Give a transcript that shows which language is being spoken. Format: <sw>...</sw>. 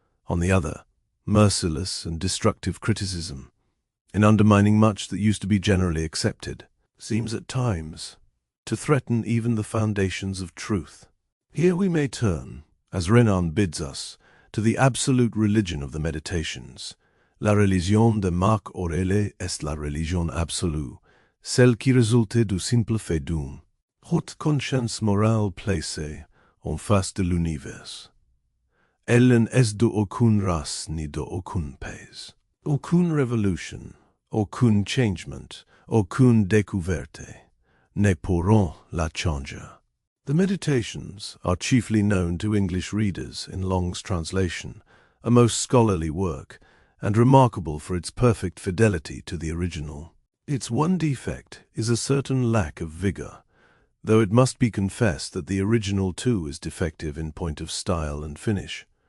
<en>On the other, merciless and destructive criticism, in undermining much that used to be generally accepted, seems at times to threaten even the foundations of truth. Here we may turn, as Renan bids us, to the absolute religion of the Meditations.</en> <fr>La religion de Marcus Aurelius est la religion absolue, celle qui résulte du simple fait d'une haute conscience morale placée en face de l'univers. Elle n'est de aucune race ni de aucun pays. Aucune revolution, aucun changement, aucune découverte ne pourront la changer.</fr> <en>The Meditations are chiefly known to English readers in Long's translation, a most scholarly work, and remarkable for its perfect fidelity to the original. Its one defect is a certain lack of vigor, though it must be confessed that the original too is defective in point of style and finish.</en>